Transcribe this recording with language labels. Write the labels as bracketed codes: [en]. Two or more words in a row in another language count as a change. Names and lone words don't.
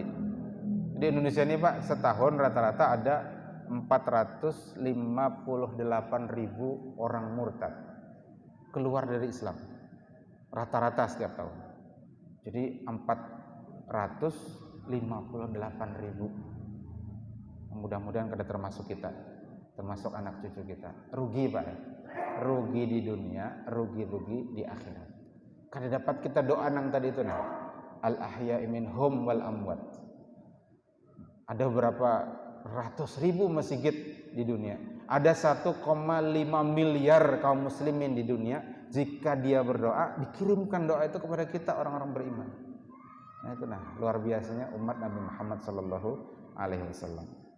[id] Di Indonesia ini Pak, setahun rata-rata ada 458.000 orang murtad keluar dari Islam. Rata-rata setiap tahun. Jadi 458.000. [bjn] Mudah-mudahan kada termasuk kita, termasuk anak cucu kita. [id] Rugi Pak, rugi di dunia, rugi di akhirat. [bjn] Kada dapat kita doa nang tadi itu nah, [ar] al ahya'i minhum wal amwat. [id] Ada berapa ratus ribu masjid di dunia. Ada 1,5 miliar kaum muslimin di dunia. Jika dia berdoa, dikirimkan doa itu kepada kita orang-orang beriman. Nah itu nah, luar biasanya umat Nabi Muhammad [ar] sallallahu alaihi wasallam.